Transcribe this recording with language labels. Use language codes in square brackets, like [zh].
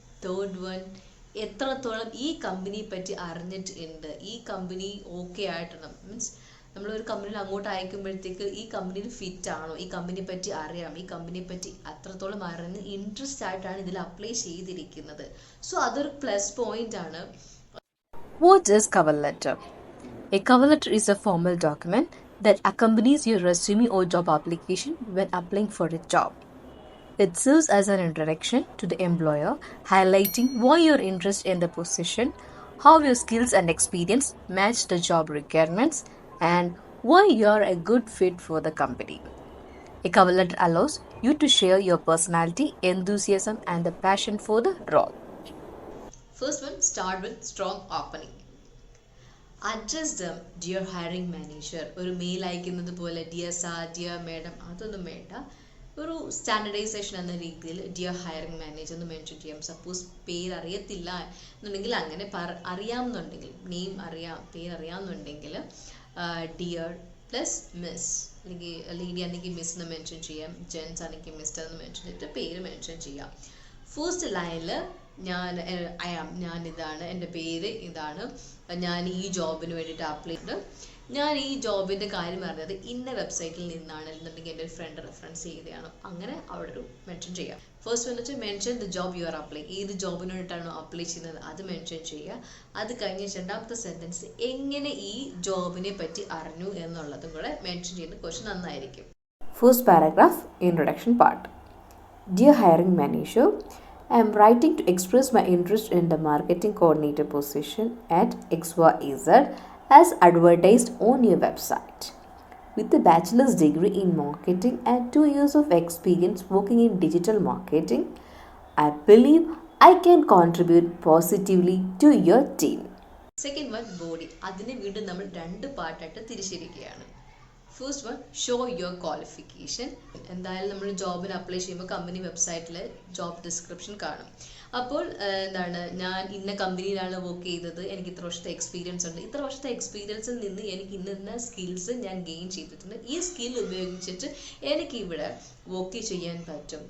[ml] Third one, എത്രത്തോളം ഈ കമ്പനിയെ പറ്റി അറിഞ്ഞിട്ടുണ്ട്, ഈ കമ്പനി ഓക്കെ ആയിട്ടുണ്ട്. മീൻസ് നമ്മളൊരു കമ്പനിയിൽ അങ്ങോട്ട് അയക്കുമ്പോഴത്തേക്ക് ഈ കമ്പനിയിൽ ഫിറ്റ് ആണോ, ഈ കമ്പനിയെ പറ്റി അറിയാം, ഈ കമ്പനിയെ പറ്റി അത്രത്തോളം അറിഞ്ഞ് ഇൻട്രസ്റ്റ് ആയിട്ടാണ് ഇതിൽ അപ്ലൈ ചെയ്തിരിക്കുന്നത്. സോ അതൊരു പ്ലസ് പോയിന്റ് ആണ്. [en] What is cover letter? A cover letter is a formal document that accompanies your resume or job application when applying for a job. It serves as an introduction to the employer, highlighting why you're interested in the position, how your skills and experience match the job requirements, and why you're a good fit for the company. A cover letter allows you to share your personality, enthusiasm, and the passion for the role. First one, start with strong opening. Address them dear hiring manager. [ml] ഒരു mail അയക്കുന്നത് പോലെ dear sir, dear madam അതൊന്നും വേണ്ട. ഒരു standardisation എന്ന രീതിയിൽ dear hiring manager എന്ന് mention ചെയ്യാം. സപ്പോസ് പേര് അറിയത്തില്ല എന്നുണ്ടെങ്കിൽ, അങ്ങനെ അറിയാമെന്നുണ്ടെങ്കിൽ, നെയിം അറിയാം, പേരറിയാമെന്നുണ്ടെങ്കിൽ ഡിയർ പ്ലസ് മിസ്, അല്ലെങ്കിൽ ലേഡി ആണെങ്കിൽ മിസ് എന്ന് മെൻഷൻ ചെയ്യാം, ജെൻസ് ആണെങ്കിൽ മിസ്റ്റർ എന്ന് മെൻഷൻ ചെയ്തിട്ട് പേര് മെൻഷൻ ചെയ്യാം. ഫസ്റ്റ് ലൈനിൽ ഞാൻ ഇതാണ്, എൻ്റെ പേര് ഇതാണ്, ഞാൻ ഈ ജോബിന് വേണ്ടിയിട്ട് അപ്ലൈ ചെയ്ത്, ഞാൻ ഈ ജോബിൻ്റെ കാര്യം അറിഞ്ഞത് ഇന്ന വെബ്സൈറ്റിൽ നിന്നാണ്, എന്നുണ്ടെങ്കിൽ എൻ്റെ ഒരു ഫ്രണ്ട് റെഫറൻസ് ചെയ്തതാണ്, അങ്ങനെ അവിടെ ഒരു മെൻഷൻ ചെയ്യാം. ഫസ്റ്റ് എന്ന് വെച്ചാൽ [en] mention the job you are apply, [ml] ഏത് ജോബിന് വേണ്ടിയിട്ടാണോ അപ്ലൈ ചെയ്യുന്നത് അത് മെൻഷൻ ചെയ്യുക. അത് കഴിഞ്ഞ് രണ്ടാമത്തെ സെൻറ്റൻസ് എങ്ങനെ ഈ ജോബിനെ പറ്റി അറിഞ്ഞു എന്നുള്ളതും കൂടെ മെൻഷൻ ചെയ്യുന്നത് കുറച്ച് നന്നായിരിക്കും. [en] First paragraph, introduction part. Dear hiring manager, I am writing to express my interest in the marketing coordinator position at XYZ as advertised on your website. With a bachelor's degree in marketing and 2 years of experience working in digital marketing, I believe I can contribute positively to your team. [ml] Second one body. അതിനെ വീണ്ടും നമ്മൾ 2 പാർട്ടായിട്ട് തിരിച്ചിരിക്കുകയാണ്. First one, [en] Show your qualification. [ml] എന്തായാലും നമ്മൾ ജോബിന് apply ചെയ്യുമ്പോൾ company വെബ്സൈറ്റിൽ job description കാണും. അപ്പോൾ എന്താണ്, ഞാൻ ഇന്ന കമ്പനിയിലാണ് വർക്ക് ചെയ്തത്, എനിക്ക് ഇത്ര വർഷത്തെ എക്സ്പീരിയൻസ് ഉണ്ട്, ഇത്ര വർഷത്തെ എക്സ്പീരിയൻസിൽ നിന്ന് എനിക്ക് ഇന്ന സ്കിൽസ് ഞാൻ ഗെയിൻ ചെയ്തിട്ടുണ്ട്, ഈ സ്കിൽ ഉപയോഗിച്ചിട്ട് എനിക്ക് ഇവിടെ വർക്ക് ചെയ്യാൻ പറ്റും.